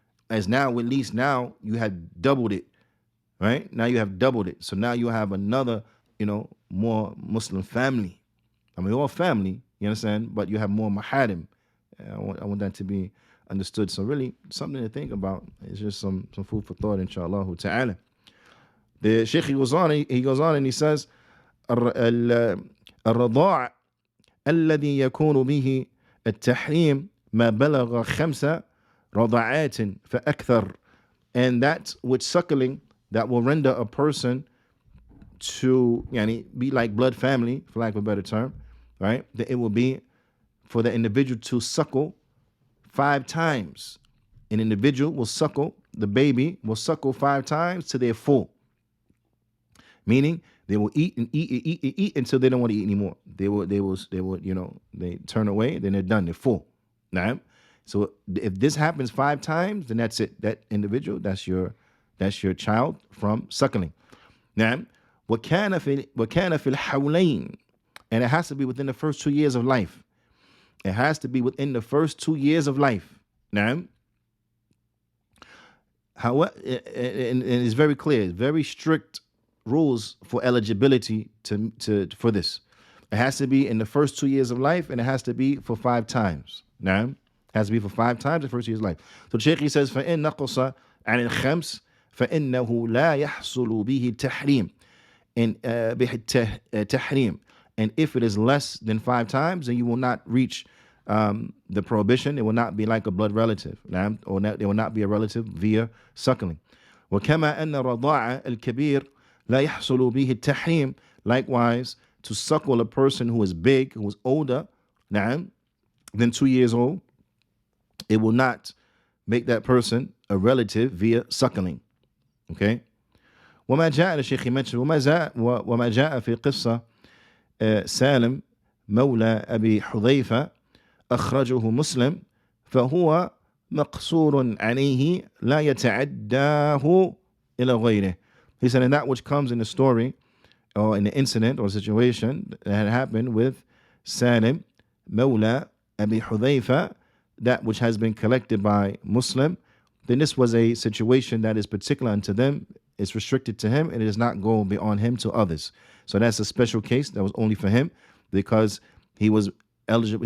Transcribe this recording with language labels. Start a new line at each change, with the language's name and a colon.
English: As now, at least now you have doubled it, right? Now you have doubled it. So now you have another, more Muslim family. I mean, all family, you understand? But you have more maharim. I want that to be understood. So really, something to think about. It's just some food for thought,
Arabic: inshallah ta'ala.
English: The Sheikh, he goes on and he says,
Arabic: الرضاع الذي يكون به التحريم ما بلغ 5 رضعات فأكثر.
English: And that with suckling that will render a person to be like blood family, for lack of a better term, right? That it will be for the individual to suckle 5 times. An individual will suckle, the baby will suckle 5 times to their full. Meaning they will eat and eat and eat and eat until they don't want to eat anymore. They turn away, then they're done. They're full. Now, so if this happens 5 times, then that's it. That individual, that's your child from suckling. Now,
Arabic: وَكَانَ فِي الْحَوْلَيْنِ,
English: and it has to be within the first 2 years of life. It has to be within the first 2 years of life. Now, and it's very clear, very strict rules for eligibility for this. It has to be in the first 2 years of life, and it has to be for 5 times. Now, it has to be for 5 times the first 2 years of life. So Shaykh, he says,
Arabic: فَإِن نَقُصَ عَنِ الْخَمْسِ فَإِنَّهُ لَا يَحْصُلُ بِهِ التَّحْرِيمِ تحريم.
English: And if it is less than 5 times, then you will not reach the prohibition. It will not be like a blood relative, or it will not be a relative via suckling.
Arabic: وكما أن الرضاعة الكبير لا يحصل به التحريم.
English: Likewise, to suckle a person who is big, who is older than 2 years old, it will not make that person a relative via suckling. Okay.
Arabic: وما جاء الشيخ
English: mentioned
Arabic: وما جاء في قصة سالم مولى أبي حذيفة أخرجه مسلم فهو مقصور عليه لا يتعداه إلى غيره.
English: He said, and that which comes in the story or in the incident or situation that had happened with Salim Mawla Abi Hudhayfa, that which has been collected by Muslim, then this was a situation that is particular unto them. It's restricted to him, and it does not go beyond him to others. So that's a special case that was only for him, because he was eligible.